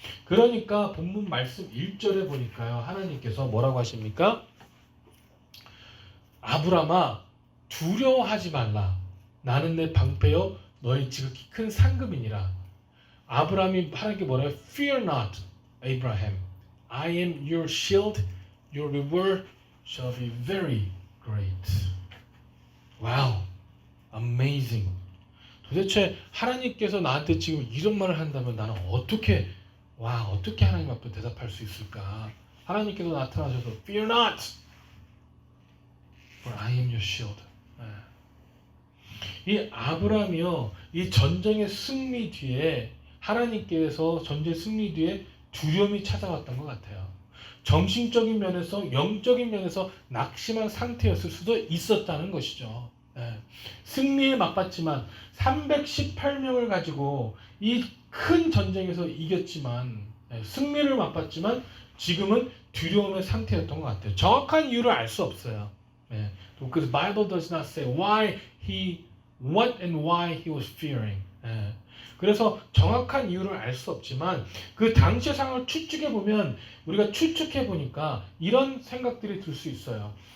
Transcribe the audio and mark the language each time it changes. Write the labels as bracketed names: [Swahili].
[Korean] 그러니까 본문 말씀 1절에 보니까요, 하나님께서 뭐라고 하십니까? 아브라함아, 두려워하지 말라. 나는 내 방패요 너의 지극히 큰 상급이니라. 아브라함이 하나님께 뭐라고 해요? [English] Fear not, Abraham. I am your shield, your reward shall be very great. Wow, amazing. [Korean] 도대체 하나님께서 나한테 지금 이런 말을 한다면 나는 어떻게 하나님 앞에 대답할 수 있을까? 하나님께서 나타나셔서 [English] Fear not, for I am your shield. [Korean] 이 아브라함이요, 이 전쟁의 승리 뒤에 하나님께서 전쟁 승리 뒤에 두려움이 찾아왔던 것 같아요. 정신적인 면에서, 영적인 면에서 낙심한 상태였을 수도 있었다는 것이죠. 승리에 맛봤지만 318명을 가지고 이 큰 전쟁에서 이겼지만, 승리를 맛봤지만 지금은 두려움의 상태였던 것 같아요. 정확한 이유를 알 수 없어요. [English] Because Bible does not say what and why he was fearing. [Korean] 그래서 정확한 이유를 알 수 없지만 그 당시의 상황을 추측해 보면, 우리가 추측해 보니까 이런 생각들이 들 수 있어요.